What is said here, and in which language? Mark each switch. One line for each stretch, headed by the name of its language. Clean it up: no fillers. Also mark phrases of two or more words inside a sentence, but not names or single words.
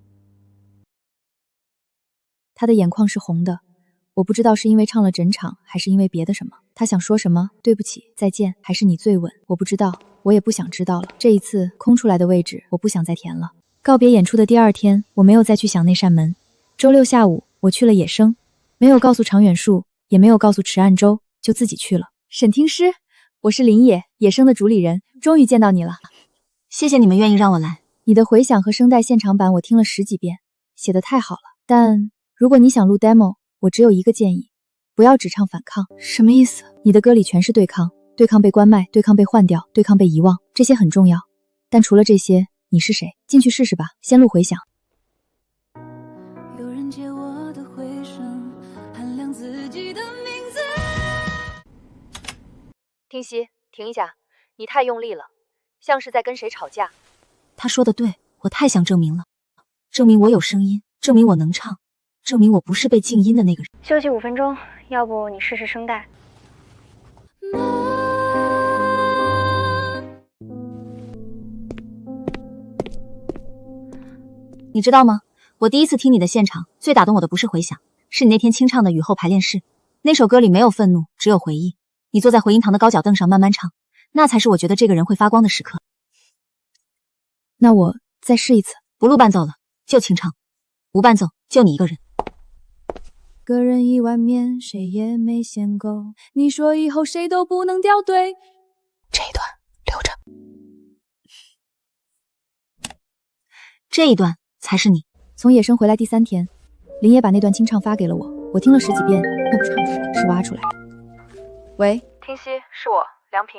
Chinese: 他的眼眶是紅的，我不知道是因為唱了整場，還是因為別的什麼。他想說什麼？對不起，再見，還是你最穩？我不知道，我也不想知道了。這一次空出來的位置，我不想再填了。告別演出的第2天，我沒有再去想那扇門。週6下午，我去了野生，沒有告訴長遠樹，也沒有告訴池岸洲，就自己去了。沈聽師，我是林野，野生的主理人，終於見到你了。謝謝你們願意讓我來。你的回響和聲帶現場版我聽了10幾遍，寫得太好了。但如果你想錄 demo，我只有一個建議，不要只唱反抗。什麼意思？你的歌裡全是對抗，對抗被關麥，對抗被換掉，對抗被遺忘，這些很重要。但除了這些，你是誰？進去試試吧，先錄回響。有人借我的回聲，喊亮自己的名字。听熙，停一下，你太用力了，像是在跟誰吵架。他說的對，我太想證明了，證明我有聲音，證明我能唱，證明我不是被靜音的那個人。休息5分鐘，要不你試試聲帶。你知道嗎？我第一次聽你的現場，最打動我的不是回響，是你那天清唱的雨後排練室。那首歌裡沒有憤怒，只有回憶。你坐在回音堂的高腳凳上慢慢唱，那才是我覺得這個人會發光的時刻。那我再試一次。不錄伴奏了，就清唱，無伴奏，就你一個人。個人一碗麵，誰也沒嫌夠。你說以後誰都不能掉隊。這一段留着。這一段才是你。從野生回來第3天，林野把那段清唱发給了我，我听了10幾遍，都不唱出來，是挖出来的。喂，听熙，是我，梁平。